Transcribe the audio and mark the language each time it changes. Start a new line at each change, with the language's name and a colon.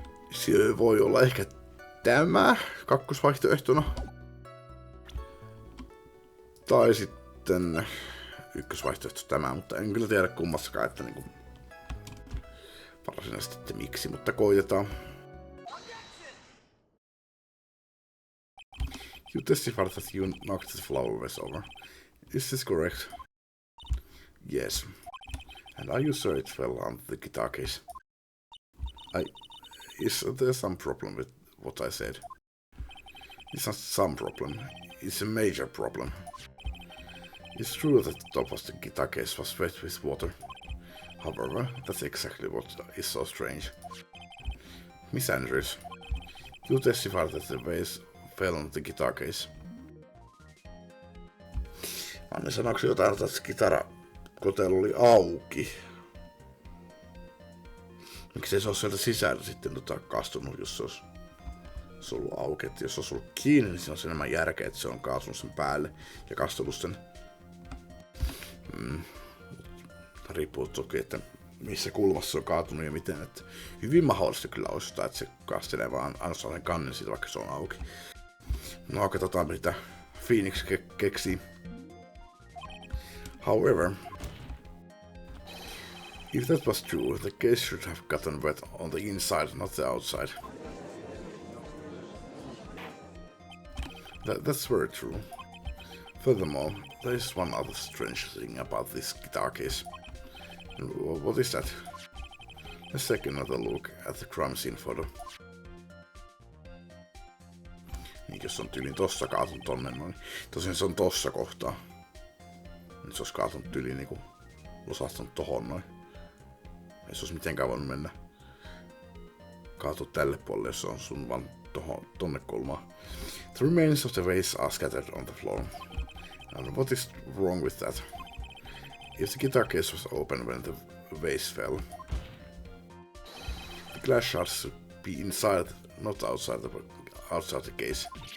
Finnish: Se voi olla ehkä tämä kakkosvaihtoehtona. Tai sitten ykkösvaihtoehto tämä, mutta en kyllä tiedä kummassakaan, että niinku varsinaisesti että miksi, mutta koitetaan.
English: You testified that you knocked the flower vase over. Is this correct? Yes. And are you sure it fell on the guitar case? Is there some problem with what I said? It's not some problem, it's a major problem. It's true that the top of the guitar case was wet with water. However, that's exactly what is so strange. Miss Andrews, you testified that the vase fell on the guitar case.
Finnish: Anni, sanoiko jotain, että se kitarakotelo oli auki? Miksi se olisi sieltä sisällä sitten kastunut, jos se olisi ollut auki. Et jos se olisi ollut kiinni, niin siinä on enemmän järkeä, että se on kaatunut sen päälle ja kastunut sen. Riippuu toki, että missä kulmassa se on kaatunut ja miten. Että hyvin mahdollista kyllä olisi, että se kastelee vaan ainoastaan sen kannen siitä, vaikka se on auki. No, katsotaan mitä Phoenix keksii.
English: However, if that was true, the case should have gotten wet on the inside, not the outside. That's very true. Furthermore, there is one other strange thing about this guitar case. What is that? Let's take another look at the crime scene photo.
Finnish: Niin jos on tyylin tossa kaatunut tonne noin. Tosin se on tossa kohtaa. Nyt se olisi kaatunut tyylin niinku losahtanut tohon noin. Ei se olisi mitenkään voinut mennä kaatua tälle puolelle, jos se on sun vaan tonne kulmaan.
English: The remains of the vase are scattered on the floor. And what is wrong with that? If the guitar case was open when the vase fell, the glass shards should be inside, not outside the case.